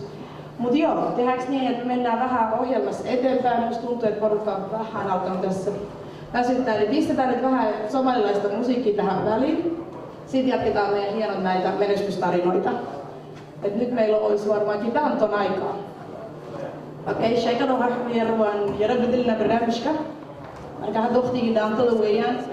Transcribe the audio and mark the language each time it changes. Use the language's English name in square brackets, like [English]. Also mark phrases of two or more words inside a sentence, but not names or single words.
[Finnish] Mutta joo, tehdäänkö niin, että mennään vähän ohjelmassa eteenpäin. Musta tuntuu, että porukka on vähän alkanut tässä väsyttää. Eli pistetään nyt vähän somalilaista musiikkia tähän väliin. Sitten jatketaan meidän hienot näitä menestystarinoita. Et nyt meillä olisi varmaankin vähän ton aikaa. [Somali] Okei, sheikana waxaan yarwan yara bedelna barnaamijka. Marka hadda waqtigii dhaantada weeyaan.